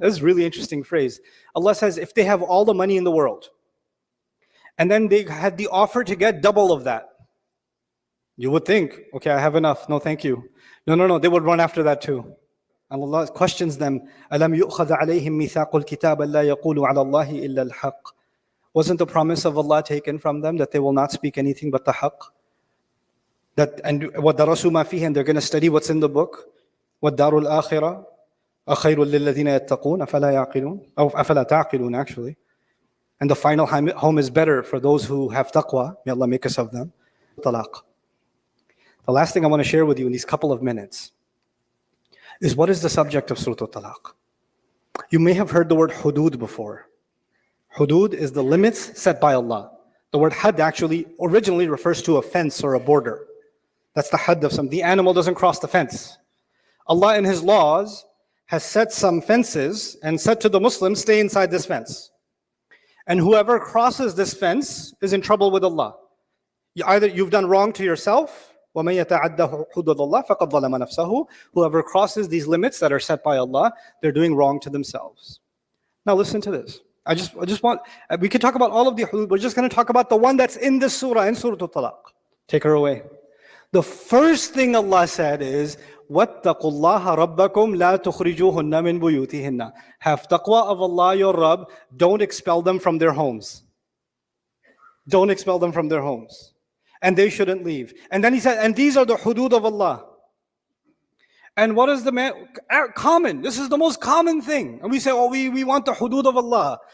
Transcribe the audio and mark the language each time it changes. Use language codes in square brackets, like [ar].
[en] This is a really interesting phrase. Allah says, if they have all the money in the world, and then they had the offer to get double of that, you would think, okay, I have enough. No, thank you. No. They would run after that too. And Allah questions them, [ar] أَلَمْ يُؤْخَذَ عَلَيْهِمْ مِيثَاقُ الْكِتَابَ أَلَّا يَقُولُوا عَلَى اللَّهِ إِلَّا الْحَقِّ. [en] Wasn't the promise of Allah taken from them that they will not speak anything but the haqq? And [ar] وَدَرَسُوا مَا فِيهِ, [en] and they're going to study what's in the book. [ar] وَالدَّارُ الْآخِرَةُ أَخَيْرٌ لِلَّذِينَ يَتَّقُونَ أَفَلَا يَعْقِلُونَ, أو أَفَلَا تَعْقِلُونَ actually. [en] And the final home is better for those who have taqwa. May Allah make us of them. Talaq. The last thing I want to share with you in these couple of minutes is what is the subject of Surah Al-Talaq. You may have heard the word hudud before. Hudud is the limits set by Allah. The word had actually originally refers to a fence or a border. That's the had of something. The animal doesn't cross the fence. Allah in His laws has set some fences and said to the Muslims, stay inside this fence. And whoever crosses this fence is in trouble with Allah. Either you've done wrong to yourself, [ar] وَمَن يَتَعَدَّ حُدُودَ اللَّهِ فَقَدْ ظَلَمَ نَفْسَهُ. [en] Whoever crosses these limits that are set by Allah, they're doing wrong to themselves. Now listen to this. I just want, we could talk about all of the hudud, we're just going to talk about the one that's in this surah, in Surah Al-Talaq. Take her away. The first thing Allah said is, [ar] وَاتَّقُوا اللَّهَ رَبَّكُمْ لَا تُخْرِجُوهُنَّ مِنْ بُيُوتِهِنَّ. [en] Have taqwa of Allah, your Rabb. Don't expel them from their homes. Don't expel them from their homes. And they shouldn't leave. And then He said, and these are the hudud of Allah. And what is the common? This is the most common thing. And we say, oh, we want the hudud of Allah.